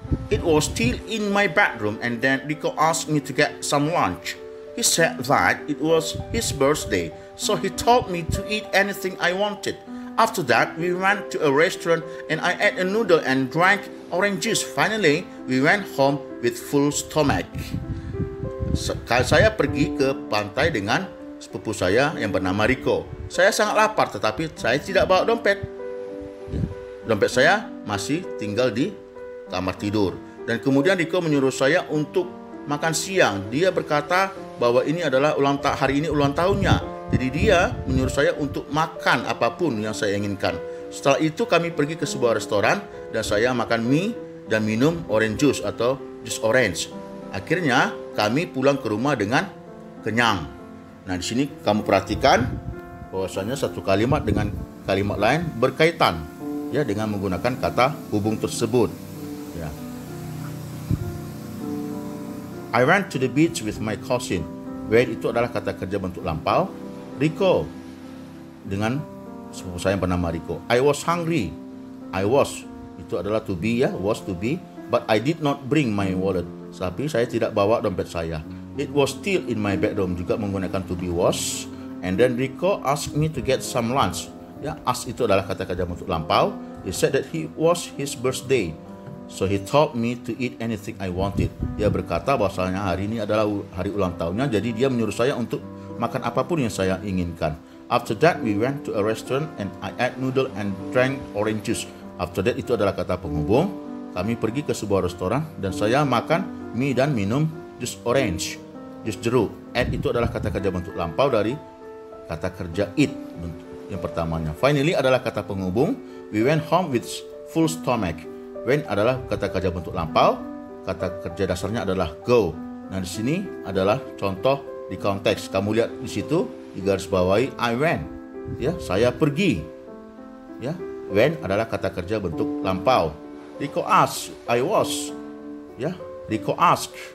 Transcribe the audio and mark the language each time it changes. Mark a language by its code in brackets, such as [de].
[en] It was still in my bedroom, and then Rico asked me to get some lunch. He said that it was his birthday, so he told me to eat anything I wanted. After that, we went to a restaurant and I ate a noodle and drank orange juice. Finally, we went home with full stomach. [id] Saya pergi ke pantai dengan sepupu saya yang bernama Rico. Saya sangat lapar, tetapi saya tidak bawa dompet. Dompet saya masih tinggal di kamar tidur. Dan kemudian Rico menyuruh saya untuk makan siang. Dia berkata bahwa ini adalah hari ini ulang tahunnya. Jadi dia menyuruh saya untuk makan apapun yang saya inginkan. Setelah itu kami pergi ke sebuah restoran dan saya makan mie dan minum orange juice atau jus orange. Akhirnya kami pulang ke rumah dengan kenyang. Nah, di sini kamu perhatikan bahwasanya satu kalimat dengan kalimat lain berkaitan, ya, dengan menggunakan kata hubung tersebut. Ya. [en] I went to the beach with my cousin. [id] Where itu adalah kata kerja bentuk lampau. Rico dengan sepupu saya yang bernama Rico. [en] I was hungry. I was [id] itu adalah [en] to be, ya, was to be, but I did not bring my wallet. [id] Tapi saya tidak bawa dompet saya. [en] It was still in my bedroom, [id] juga menggunakan [en] to be was. And then Rico asked me to get some lunch. [id] Ya, ask itu adalah kata kerja bentuk lampau. [en] He said that he was his birthday, so he told me to eat anything I wanted. [id] Dia berkata bahwasanya hari ini adalah hari ulang tahunnya, jadi dia menyuruh saya untuk makan apapun yang saya inginkan. [en] After that we went to a restaurant and I ate noodle and drank orange juice. [id] After that itu adalah kata penghubung. Kami pergi ke sebuah restoran dan saya makan mie dan minum jus orange, jus jeruk. Ate itu adalah kata kerja bentuk lampau dari kata kerja eat yang pertamanya. Finally adalah kata penghubung. [en] We went home with full stomach. [id] When adalah kata kerja bentuk lampau. Kata kerja dasarnya adalah go. Nah, di sini adalah contoh di konteks. Kamu lihat di situ di garis bawahi [en] I went. [id] Ya, saya pergi. Ya, when adalah kata kerja bentuk lampau. [en] Rico asked, I was. Ya, Rico asked.